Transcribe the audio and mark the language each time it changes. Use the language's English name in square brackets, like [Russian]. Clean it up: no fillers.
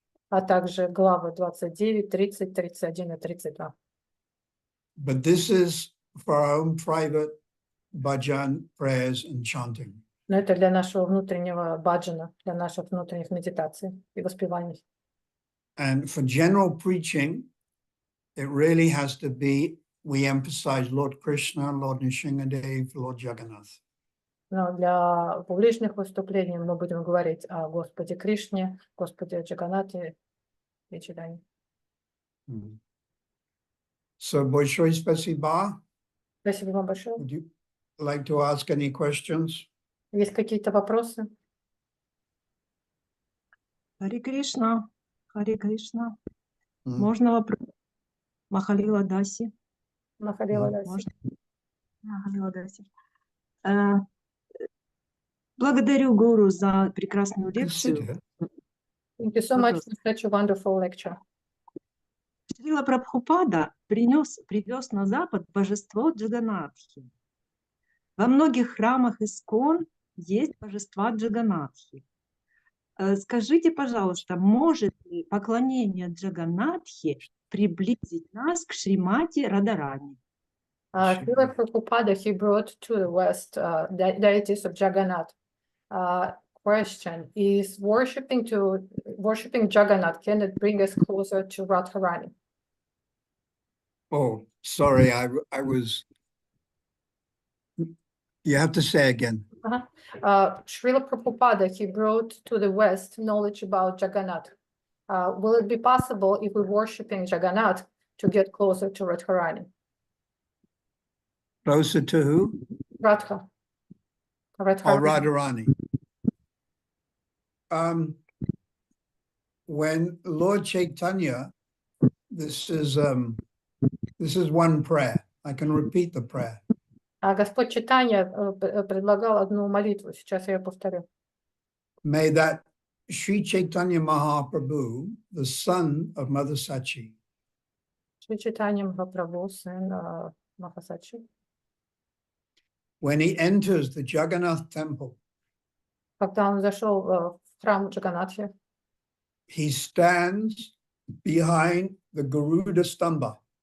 [Russian] А также главы 29, 30, 31 и 32. [English] But this is for our own private bhajan, prayers, and chanting. [Russian] Но это для нашего внутреннего баджана, для наших внутренних медитаций и воспеваний. [English] And for general preaching, it really has to be, we emphasize Lord Krishna, Lord Nrsimhadev, Lord Jagannath. [Russian] Но для публичных выступлений мы будем говорить о Господе Кришне, Господе Джаганнате и Чидане. So, большое спасибо. Спасибо вам большое. [English] Would you like to ask any questions? [Russian] Есть какие-то вопросы? Харе Кришна, Харе Кришна. Мгм. Можно вопрос? Махалила Даси. Махалила Мгм. Даси. Можно? Махалила Даси. Благодарю Гуру за прекрасную лекцию. [English] Consider Thank you so much for such a wonderful lecture. [Russian] Шрила Прабхупада привез на Запад божество Джаганатхи. Во многих храмах Искон есть божества Джаганатхи. Скажите, пожалуйста, может ли поклонение Джаганатхи приблизить нас к Шримати Радарани? [English] Srila Prabhupada, he brought to the West deities of Jagannath. Question, is worshipping Jagannath, can it bring us closer to Radharani? Oh, sorry, I was. You have to say again. Srila Prabhupada, he brought to the West knowledge about Jagannath. Will it be possible if we're worshipping Jagannath to get closer to Radharani? Closer to who? Radha. Oh, Radharani. Radharani. When Lord Chaitanya, this is This is one prayer. I can repeat the prayer. [Russian] А Господь читания предлагал одну молитву. Сейчас я ее повторю. [English] May that Sri Chaitanya Mahaprabhu, the son of Mother Sachi, [Russian] Шри Чайтанья Махапрабху, сын Махасачи, [English] when he enters the Jagannath temple, [Russian] когда он зашел в храм Джаганатхи, [English] he stands behind the Garuda Stamba.